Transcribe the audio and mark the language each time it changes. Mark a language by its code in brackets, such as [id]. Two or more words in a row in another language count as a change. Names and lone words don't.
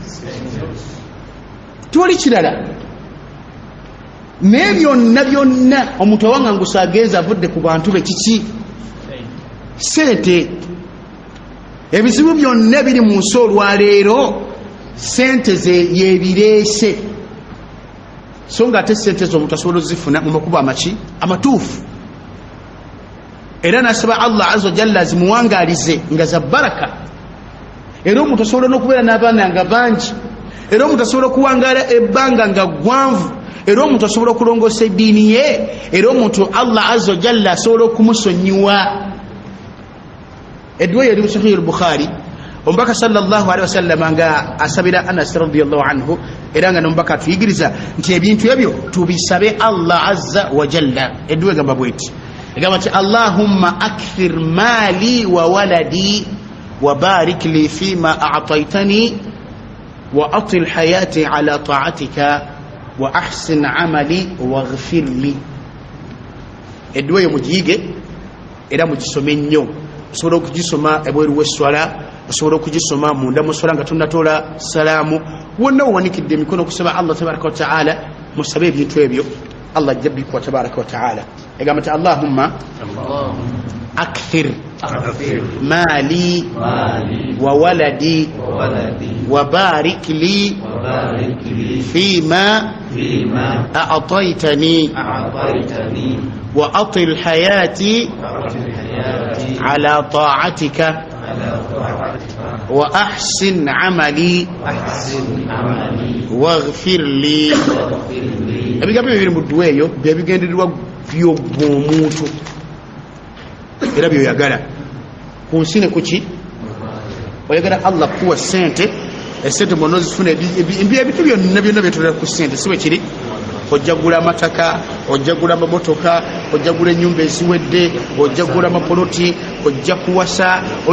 [lg] tewali kirala naye byonna omuntu awangangusa agenza avudde ku bantu be kiki sente ebizibu byonna biri mu nsi olwaleero sente ze yebireese so nga ate sente zo omuntu asobola ozifuna mu makubo amaki amatuufu era nasaba [ar] الله عز وجل [lg] zimuwangaalize nga za baraka era omuntu asobola n'okubeera n'abaana nga bangi era omuntu asobola okuwangaala ebbanga nga ggwanvu era omuntu asobola okulongoosa eddiini ye era omuntu [ar] الله عز وجل [lg] asobola okumusonyiwa edduwa yali mu Sahih al-Bukhari omubaka sallallahu [ar] عليه وسلم [lg] nga asabira Anas [ar] رضي الله عنه [lg] era nga nomubaka atuyigiriza nti ebintu ebyo tubisabe [ar] الله عز وجل [lg] edduwa egamba bweti egamba nti [ar] اللهم أكثر مالي وولدي وبارك لي فيما أعطيتني وأطل حياتي على طاعتك وأحسن عملي واغفر لي [lg] edduwa eyo mugiyige era mugisome nnyo osobola okugisoma ebweru w'esswala osobola okugisoma munda mu swala nga tunatola salaamu wonna wawanikidde emikono okusaba [ar] الله تبارك وتعالى [lg] musabe ebintu ebyo Allah jabbiku [ar] وتبارك وتعالى [lg] egamba nti [ar] اللهم أكثر مالي وولدي وبارك لي فيما أعطيتني وأطل حياتي على طاعتك وأحسن عملي واغفر لي [lg] ebigambo bibiri mu dduwa eyo byebigendererwa by'omuntu era byoyagala ku nsi ne kuki oyagala Allah kuwa sente esente mwonna ozifuna ebintu byonna byetolera ku sente si bwe kiri ojja gula amataka ojja gula amamotoka ojja gula ennyumba eziwedde ojja gula amapoloti ojja kuwasa